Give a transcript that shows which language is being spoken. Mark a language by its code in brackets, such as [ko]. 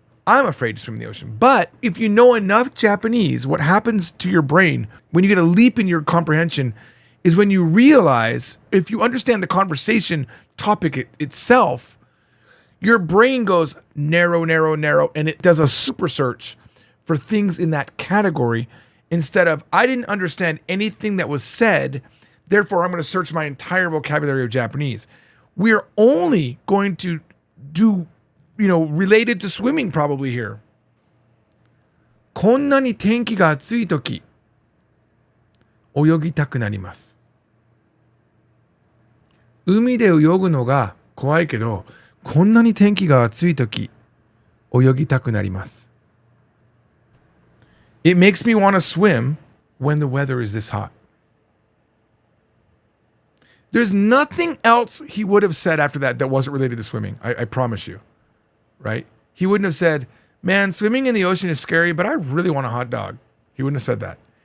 [en] I'm afraid to swim in the ocean. But if you know enough Japanese, what happens to your brain when you get a leap in your comprehension is when you realize, if you understand the conversation topic itself, your brain goes narrow, narrow, narrow, and it does a super search for things in that category instead of, I didn't understand anything that was said, therefore I'm going to search my entire vocabulary of Japanese. We're only going to do, related to swimming probably here. [ja] こんなに天気が暑いとき、泳ぎたくなります。海で泳ぐのが怖いけど、こんなに天気が暑いとき、泳ぎたくなります。 [en] It makes me want to swim when the weather is this hot. There's nothing else he would have said after that wasn't related to swimming. I promise you. Right? He wouldn't have said, man, swimming in the ocean is scary, but I really want a hot dog. He wouldn't have said that.